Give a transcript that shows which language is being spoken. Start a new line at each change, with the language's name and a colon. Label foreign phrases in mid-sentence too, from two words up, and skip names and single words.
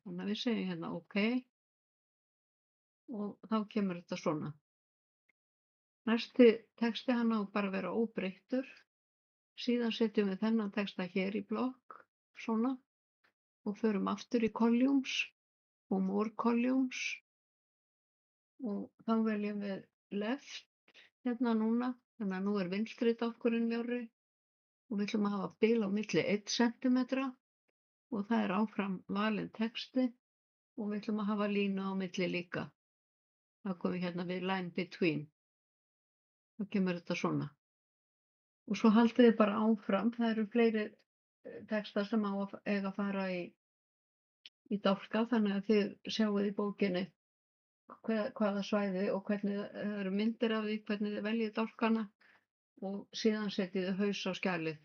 Icelandic: Þannig að við segjum hérna OK og þá kemur þetta svona. Næsti texti hann á bara að vera óbreyttur. Síðan setjum við þennan texta hér í blokk, svona, og förum aftur í columns og
English: more columns
Icelandic: og þá veljum við left hérna núna, þannig að nú er vinstri dálkurinn mjórri og við ætlum að hafa bil á milli 1 cm og það er áfram valinn texti og við ætlum að hafa línu á milli líka. Það komum hérna við
English: line between.
Icelandic: Þá kemur þetta svona. Og svo haldið þið bara áfram, það eru fleiri textar sem eiga að fara í dálka, þannig að þið sjáið í bókinni hvaða svæði og hvernig það eru myndir af því, hvernig þið veljið dálkana og síðan setjið þið haus á skjalið.